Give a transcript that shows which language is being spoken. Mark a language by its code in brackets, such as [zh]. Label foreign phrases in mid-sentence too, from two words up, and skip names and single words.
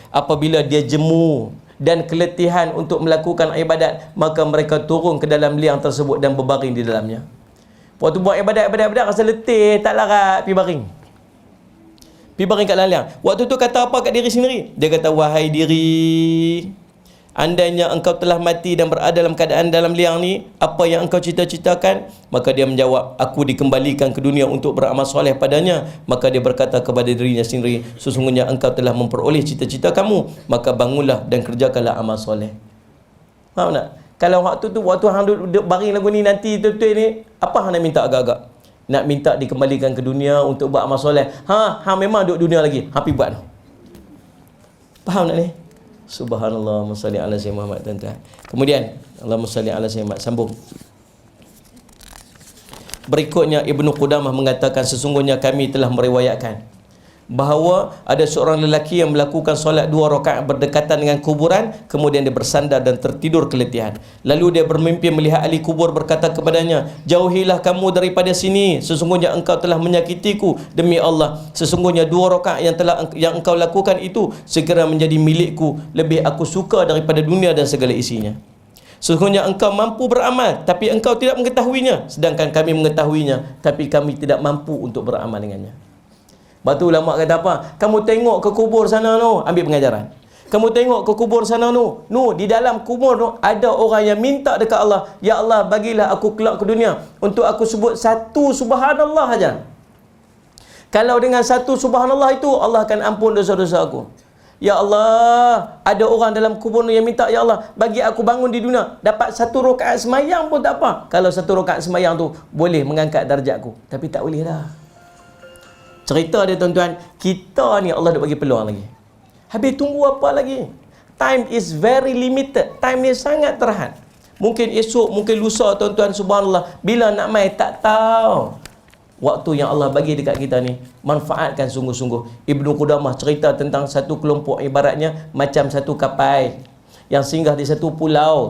[ms] Apabila dia jemu dan keletihan untuk melakukan ibadat, maka mereka turun ke dalam liang tersebut dan berbaring di dalamnya. Waktu buat ibadat rasa letih, tak larat, pergi baring. Pergi baring kat dalam liang. Waktu tu kata apa kat diri sendiri? Dia kata, wahai diri, andainya engkau telah mati dan berada dalam keadaan dalam liang ni, apa yang engkau cita-citakan? Maka dia menjawab, aku dikembalikan ke dunia untuk beramal soleh padanya. Maka dia berkata kepada dirinya sendiri, sesungguhnya engkau telah memperoleh cita-cita kamu, maka bangunlah dan kerjakanlah amal soleh. Faham tak? Kalau waktu hang duduk baring lagu ni, nanti betul-betul ni, apa hang nak minta agak-agak? Nak minta dikembalikan ke dunia untuk buat amal soleh. Hang memang duduk dunia lagi, hang pergi buat. Faham tak ni? [ar] سبحان الله، صل على سيدنا محمد, [ms] tuan-tuan. [ar] Kemudian اللهم صل على سيدنا محمد, [ms] sambung. Berikutnya Ibnu Qudamah mengatakan, sesungguhnya kami telah meriwayatkan bahawa ada seorang lelaki yang melakukan solat 2 rakaat berdekatan dengan kuburan, kemudian dia bersandar dan tertidur keletihan. Lalu dia bermimpi melihat ahli kubur berkata kepadanya, jauhilah kamu daripada sini, sesungguhnya engkau telah menyakitiku. Demi Allah, sesungguhnya 2 rakaat yang engkau lakukan itu segera menjadi milikku, lebih aku suka daripada dunia dan segala isinya. Sesungguhnya engkau mampu beramal, tapi engkau tidak mengetahuinya, sedangkan kami mengetahuinya, tapi kami tidak mampu untuk beramal dengannya. Batu ulama kata apa? Kamu tengok ke kubur sana tu, ambil pengajaran. Kamu tengok ke kubur sana tu, di dalam kubur tu ada orang yang minta dekat Allah, ya Allah, bagilah aku kelak ke dunia untuk aku sebut satu subhanallah aja. Kalau dengan satu subhanallah itu, Allah akan ampun dosa-dosa aku. Ya Allah, ada orang dalam kubur yang minta, ya Allah, bagi aku bangun di dunia, dapat 1 rakaat semayang pun tak apa. Kalau 1 rakaat semayang tu boleh mengangkat darjatku, tapi tak boleh dah. Cerita dia tuan-tuan, kita ni Allah dah bagi peluang lagi. Habis tunggu apa lagi? [en] Time is very limited. [ms] Time ni sangat terhad. Mungkin esok, mungkin lusa tuan-tuan, subhanallah. Bila nak mai tak tahu. Waktu yang Allah bagi dekat kita ni, manfaatkan sungguh-sungguh. Ibnu Qudamah cerita tentang satu kelompok, ibaratnya macam satu kapal yang singgah di satu pulau.